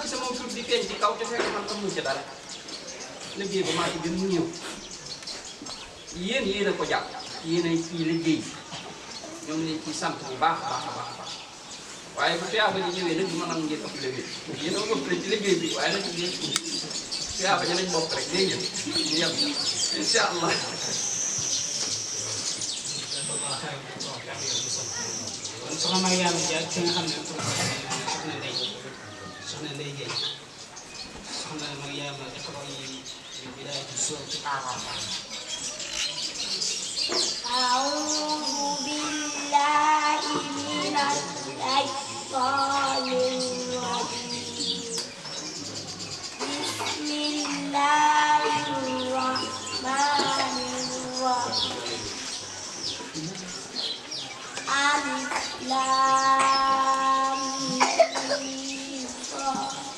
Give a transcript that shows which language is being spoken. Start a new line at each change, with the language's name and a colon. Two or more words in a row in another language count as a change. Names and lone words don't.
Wolof: sama tur di feeñ ci kaw te fekk man amuñ ci dara liggéey ba maa ci gën mu ñëw yéen a ko jàpp yéen a ciy liggéey ñoo ngi leen ciy sant bu baax a baax a baax waaye bu tiyaaba ji ñëwee nag du ma nangu ngeen ëpp liggéey yéen a ëpp ci liggéey bi waaye nag ngeen tiyaaba ji nañ bokk rek dégg ngeen ñu yem
Arabic: إن شاء الله.
Wolof: kon soxna Mariama Dia ki nga xam ne soxna Ndeye Gueye soxna Mariama iqra yi
Arabic: بداية سورة الأعراف. أعوذ بالله من الشيطان الرجيم بسم الله الرحمن الرحيم ألف لام ميم صاد